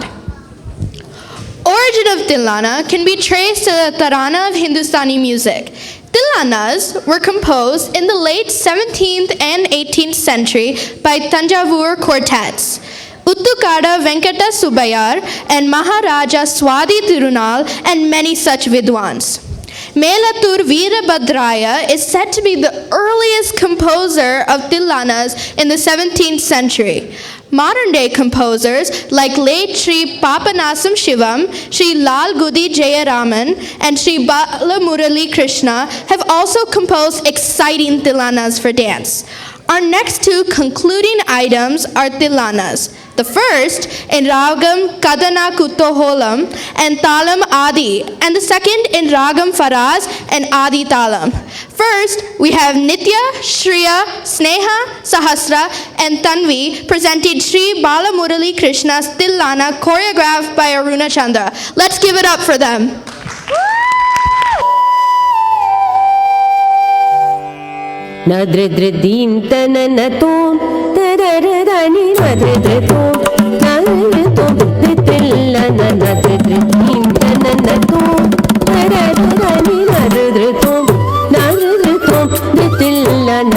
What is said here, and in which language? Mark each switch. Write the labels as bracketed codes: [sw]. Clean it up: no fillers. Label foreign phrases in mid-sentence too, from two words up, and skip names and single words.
[en] Origin of Tilana can be traced to the Tarana of Hindustani music. Tilanas were composed in the late 17th and 18th century by Tanjavur quartets. Uttukada Venkata Subayar and Maharaja Swadi Tirunal and many such vidwans. Melatur Veerabhadraya is said to be the earliest composer of Tilanas in the 17th century. Modern-day composers like late Sri Papanasam Shivam, Sri Lal Gudi Jayaraman, and Sri Balamurali Krishna have also composed exciting Tilanas for dance. Our next two concluding items are Tilanas. The first in Ragam Kadana Kutoholam and Talam Adi, and the second in Ragam Faraz and Adi Talam. First, we have Nitya, Shriya, Sneha, Sahasra, and Tanvi presenting Sri Balamurali Krishna's Tilana choreographed by Aruna Chandra. Let's give it up for them. Nadridridim tananatum tararadani nadridritum nadridritum ditillana nadridridim tananatum tararadani nadridritum nadridritum ditillana